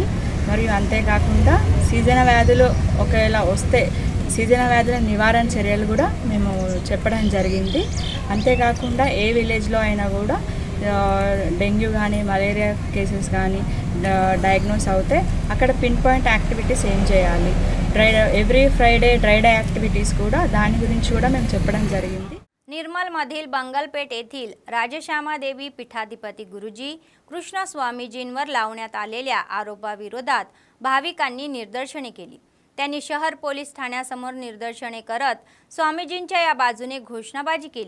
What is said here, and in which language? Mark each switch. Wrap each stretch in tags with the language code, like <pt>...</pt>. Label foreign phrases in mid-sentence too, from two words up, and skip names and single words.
<te>మరియు అంతేకాకుండా సీజన్ వ్యాధులు ఒకవేళ వస్తే సీజన్ వ్యాధుల నివారణ చర్యలు కూడా మేము చెప్పడం జరిగింది. అంతేకాకుండా ఏ విలేజ్లో అయినా కూడా డెంగ్యూ కానీ</te> <en>malaria cases</en> <te>కానీ డయాగ్నోస్ అవుతే అక్కడ</te> <en>pin point activities</en> <te>ఏం చేయాలి,</te> <en>every Friday dry day activities</en> <te>కూడా दानी गुరించి కూడా మేము చెప్పడం జరిగింది.</te> <mr>निर्मल मधील बंगलपेठ येथील राजश्यामादेवी पीठाधिपती गुरुजी कृष्णस्वामीजींवर लावण्यात आलेल्या आरोपाविरोधात भाविकांनी निदर्शने केली. त्यांनी शहर पोलीस ठाण्यासमोर निदर्शने करत स्वामीजींच्या या बाजूने घोषणाबाजी केली।</mr>